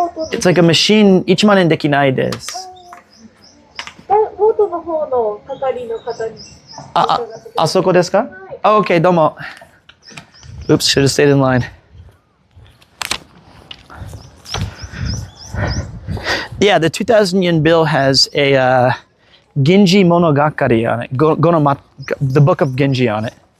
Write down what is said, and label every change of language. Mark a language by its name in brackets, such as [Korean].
[English] It's like a machine, [Japanese] 1万円できないです。ボートの方の係の方に。あそこですか？ [English] Oh, okay, [Japanese] どうも。 [English] Oops, should have stayed in line. Yeah, the 2,000 yen bill has a Genji Monogakari on it. The book of Genji on it.